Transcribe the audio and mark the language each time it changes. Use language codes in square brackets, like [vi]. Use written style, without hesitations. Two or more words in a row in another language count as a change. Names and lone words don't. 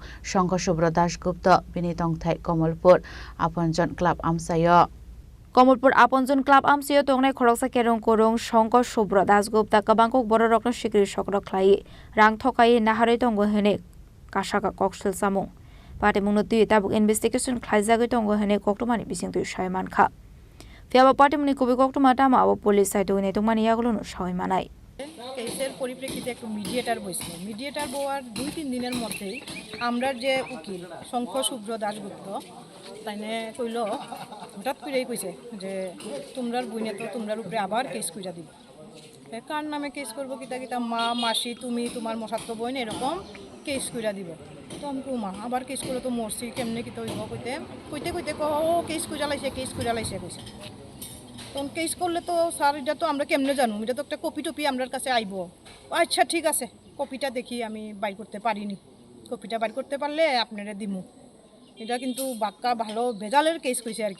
[trp] Shanka Shubra Dasgupta Bini Tongthai Kamalpur Apanjan Club Amchaio Kamalpur Apanjan Club Amchaio tongnai Khoroksa Kerongkwrwng Shanka Shubra Dasgupta Kubangkuk Bororokni Sikiri Sokoro Khlawi rang Thokhawi Naharmani Koksislamung Kasakha Khoroksa Pati Mung tui tabuk investigation khlaijagoi tongo hene koktomani bisingtui shaimankha Fiaba party muni kubi koktoma tama abo police side ne tongmani yagulo shawai manai [syl] কেসের পরিপ্রেক্ষিতে একটু মিডিয়েটর বসছিল মিডিয়েটর বওয়ার 2-3 দিনের মধ্যেই আমরা যে উকিল শঙ্কর শুভ্র দাশগুপ্ত তাইনে কইল হঠাৎ করেই কইছে যে তোমরার বইনে তো তোমরার উপরে আবার কেস কইরা দিবে কার নামে কেস করব কিতা কিতা মা মাসি তুমি তোমার মশাত্ত বইন এরকম কেস কইরা দিবে তো আমি মা আবার কেস করে তো মরছি কেমনে কিতা হইব কইতে কইতে ও কেস কইরা লাইছে কইছে তখন কেস করলে তো স্যার এটা তো আমরা কেমনে জানো এটা তো একটা কপি টপি আমার কাছে আইব আচ্ছা ঠিক আছে কপিটা দেখি আমি বাইর করতে পারিনি কপিটা বাইর করতে পারলে আপনারা দিমু এটা কিন্তু বাক্কা ভালো ভেজালের কেস কইছে আর কি